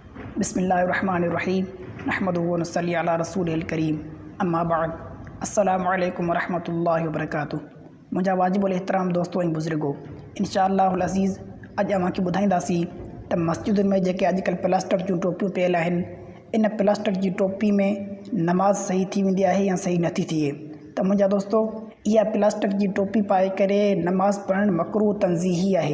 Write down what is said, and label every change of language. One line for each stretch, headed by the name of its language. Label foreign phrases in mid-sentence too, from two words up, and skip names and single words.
Arabic: بسم الله الرحمن الرحيم نحمده ونصلي على رسوله الكريم أما بعد السلام عليكم ورحمة الله وبركاته.
Sindhi: मुंहिंजा वाजिबुल एहतराम दोस्तों ऐं बुज़ुर्गो,
Arabic: إن شاء الله العزيز
Sindhi: अॼु अव्हांखे ॿुधाईंदासीं त मस्जिदुनि में जेके अॼुकल्ह प्लास्टिक जूं टोपियूं पियल आहिनि, इन प्लास्टिक जी टोपी में नमाज़ सही थी वेंदी आहे या सही नथी थिए। त मुंहिंजा दोस्तो, इहा प्लास्टिक जी टोपी पाए करे नमाज़ पढ़णु मकरूह तंज़ीही आहे।